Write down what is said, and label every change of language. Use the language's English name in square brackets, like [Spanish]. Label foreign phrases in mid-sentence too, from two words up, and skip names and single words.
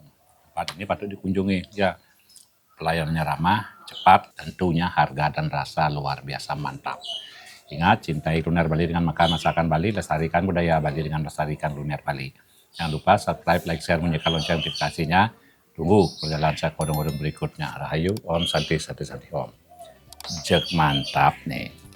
[Indonesian] Tempat ini patut dikunjungi. Ya, pelayanannya ramah, cepat, tentunya harga dan rasa luar biasa mantap. Ingat, cintai kuliner Bali dengan makan masakan Bali, lestarikan budaya Bali dengan lestarikan kuliner Bali. Jangan lupa [English] subscribe, like, share, [Indonesian] menyalakan lonceng notifikasinya. Tunggu perjalanan saya kodong-kodong berikutnya. [Sanskrit] Rahayu, Om Santi, Santi, Santi, Om. [Indonesian] Jek mantap nih.